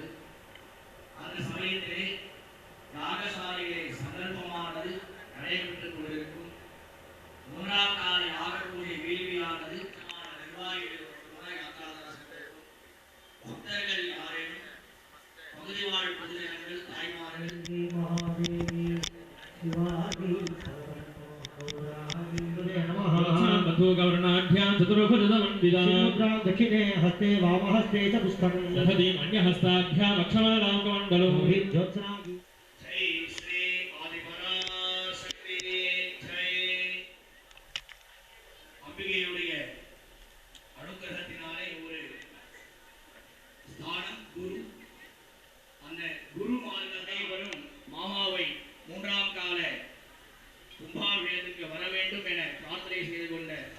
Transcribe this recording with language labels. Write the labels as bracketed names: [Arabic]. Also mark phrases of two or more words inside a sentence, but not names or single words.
[Tamil] அந்த சமயத்திலே யாகசாலையிலே சங்கல்பமானது நடைபெற்றுக் கொண்டிருக்கும். 3ஆம் கால யாக பூஜை வேள்வியானது நிர்வாகிகள் பக்தர்கள் யாரேனும் பகுதி வாழ் பொதுஜனங்கள் தாய்மார்கள் [Sanskrit] दक्षिणे हस्ते वामहस्ते च पुष्पं अन्यहस्ताभ्याम् अक्षमालां कमण्डलो ज्योत्सना जय श्री आदिपराशक्ति जय. [Tamil] அம்பிகையுடைய அனுகிரகத்தினாலே ஒரு ஸ்தானம் குரு. அந்த குரு மார்க்கத்தை வரும் மாமாவை 3ஆம் கால கும்பாபிஷேகத்துக்கு வர வேண்டும் என பிரார்த்தனை செய்து கொண்ட